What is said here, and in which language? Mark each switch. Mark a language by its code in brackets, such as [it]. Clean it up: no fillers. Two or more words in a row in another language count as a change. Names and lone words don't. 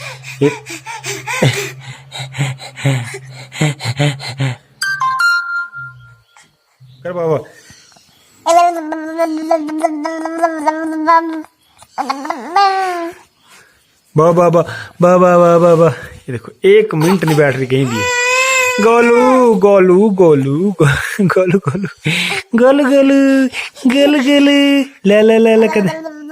[hi] कर बाबा बाबा बाबा बाबा बाबा। ये देखो 1 मिनट नहीं बैठ रही कहीं भी। गोलू गोलू गोलू गोलू गोलू गोलू गोलू गोलू गोलू ले ले ले ले कर